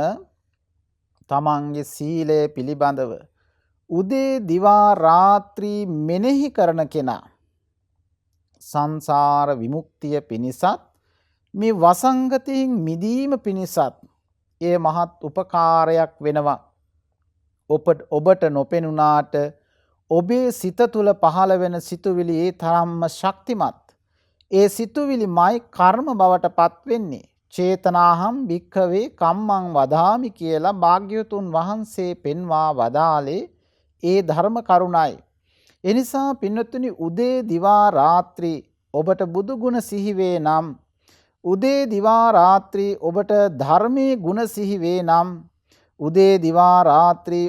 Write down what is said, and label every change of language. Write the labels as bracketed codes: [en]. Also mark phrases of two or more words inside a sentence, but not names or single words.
[si] තමන්ගේ සීලය පිළිබඳව උදේ දිවා රාත්‍රී මෙනෙහි කරන කෙනා සංසාර විමුක්තිය පිණිසත් මේ වසංගතයෙන් මිදීම පිණිසත් ඒ මහත් උපකාරයක් වෙනවා. ඔබට නොපෙනුනාට ඔබේ සිත තුළ පහළ වෙන සිතුවිලි ඒ තරම්ම ශක්තිමත්. ඒ සිතුවිලිමයි කර්ම බවට පත් වෙන්නේ. [pi] චේතනාහම් භික්ඛවේ කම්මං වදාමි [si] කියලා භාග්‍යවතුන් වහන්සේ පෙන්වා වදාලේ ඒ ධර්ම කරුණයි. එනිසා පින්වත්නි උදේ දිවා රාත්‍රී ඔබට බුදු ගුණ සිහි වේ නම් උදේ දිවා රාත්‍රී ඔබට ධර්මයේ ගුණ සිහි වේ නම් උදේ දිවා රාත්‍රී